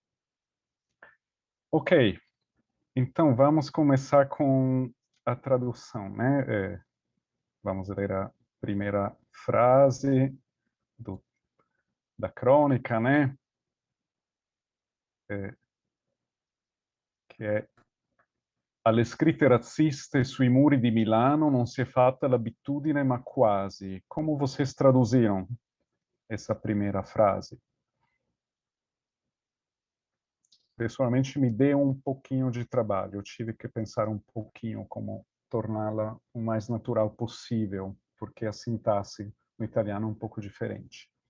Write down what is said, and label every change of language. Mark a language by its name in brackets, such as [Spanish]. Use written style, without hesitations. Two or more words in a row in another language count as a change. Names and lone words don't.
[Portuguese] Ok, então vamos começar com a tradução, né? Vamos ler a primeira frase da crônica, né? Que é: [Italian] alle scritte razziste sui muri di Milano non si è fatta l'abitudine, ma quasi. [Portuguese] Como vocês traduziram essa primeira frase? Pessoalmente, me deu um pouquinho de trabalho. Eu tive que pensar um pouquinho como torná-la o mais natural possível, porque a sintaxe no italiano é um pouco diferente.